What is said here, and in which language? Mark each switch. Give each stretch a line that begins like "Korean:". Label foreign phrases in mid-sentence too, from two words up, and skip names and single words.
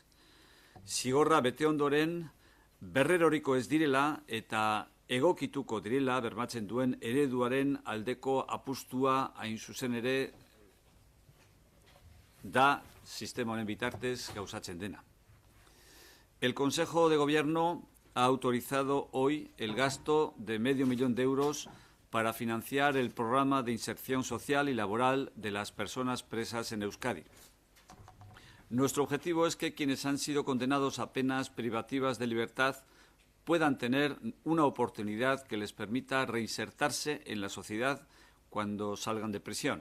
Basque: Zigorra bete ondoren berreroriko ez direla eta egokituko direla bermatzen duen ereduaren aldeko apustua hain zuzen ere da sistema honen bitartez gauzatzen dena.
Spanish: El Consejo de Gobierno ha autorizado hoy el gasto de €500.000 para financiar el programa de inserción social y laboral de las personas presas en Euskadi. Nuestro objetivo es que quienes han sido condenados a penas privativas de libertad puedan tener una oportunidad que les permita reinsertarse en la sociedad cuando salgan de prisión.